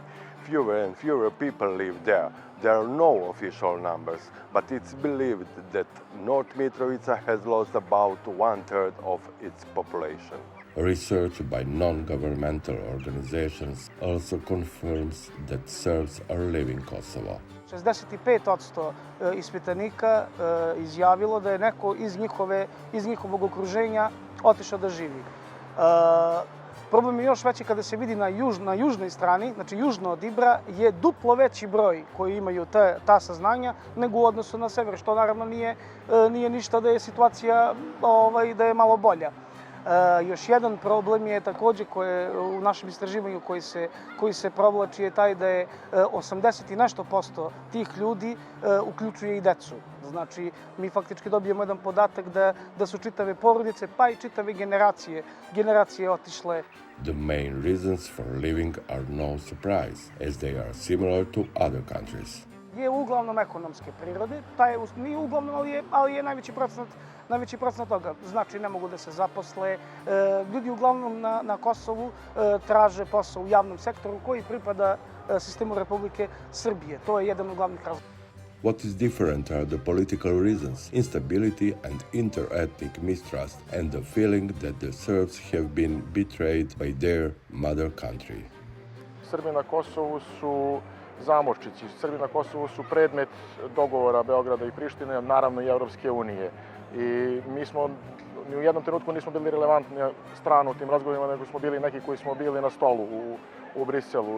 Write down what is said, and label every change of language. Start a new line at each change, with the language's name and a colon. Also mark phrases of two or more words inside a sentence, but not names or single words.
English: Fewer and fewer people live there. There are no official numbers, but it's believed that North Mitrovica has lost about 1/3 of its population. Research by non-governmental organizations also confirms that Serbs are leaving Kosovo.
Serbian: 65% ispitanika izjavilo da je neko iz njihovog okruženja otišao da živi. Problem je još veći kada se vidi na južnoj strani, znači južno od Ibra, je duplo veći broj koji imaju ta saznanja nego u odnosu na sever, što naravno nije ništa da je situacija da je malo bolja. Još jedan problem je takođe u našem istraživanju koji se provlači je taj da je 80 i nešto posto tih ljudi uključuje i decu. Znači, mi faktički dobijemo jedan podatak da su čitave porodice, pa i čitave generacije otišle.
English: The main reasons for leaving are no surprise, as they are similar to other countries.
Serbian: je uglavnom ekonomske prirode. Taj nije uglavnom, ali je najveći procenat toga. Znači, ne mogu da se zaposle. Ljudi uglavnom na Kosovu traže posao u javnom sektoru koji pripada sistemu Republike Srbije. To je jedan od glavnih razloga.
English: What is different are the political reasons, instability and inter-ethnic mistrust, and the feeling that the Serbs have been betrayed by their mother country.
Serbian: Srbi na Kosovu su zamorčići, Srbi na Kosovu su predmet dogovora Beograda i Prištine, naravno i Evropske unije. I mi smo ni u jednom trenutku nismo bili relevantni stranu u tim razgovorima, nego smo bili neki koji smo bili na stolu u Briselu.